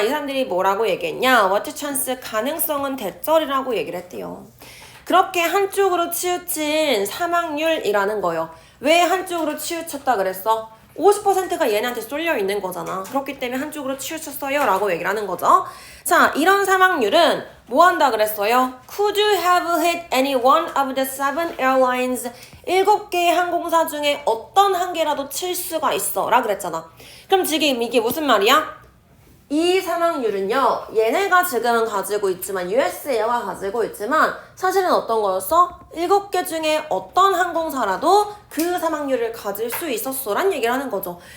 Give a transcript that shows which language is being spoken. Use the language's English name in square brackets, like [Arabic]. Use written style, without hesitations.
[Korean] 이 사람들이 뭐라고 얘기했냐? [English] What chance, [Korean] 가능성은 대절이라고 얘기를 했대요. 그렇게 한쪽으로 치우친 사망률이라는 거요. 왜 한쪽으로 치우쳤다 그랬어? 50%가 얘네한테 쏠려 있는 거잖아. 그렇기 때문에 한쪽으로 치우쳤어요 라고 얘기를 하는 거죠. 자, 이런 사망률은 뭐 한다 그랬어요? [English] Could you have hit any one of the 7 airlines? [Korean] 7개의 항공사 중에 어떤 한 개라도 칠 수가 있어 라 그랬잖아. 그럼 지금 이게 무슨 말이야? 이 사망률은요, 얘네가 지금은 가지고 있지만 US 에어가 가지고 있지만 사실은 어떤 거였어? 7개 중에 어떤 항공사라도 그 사망률을 가질 수 있었어 란 얘기를 하는 거죠.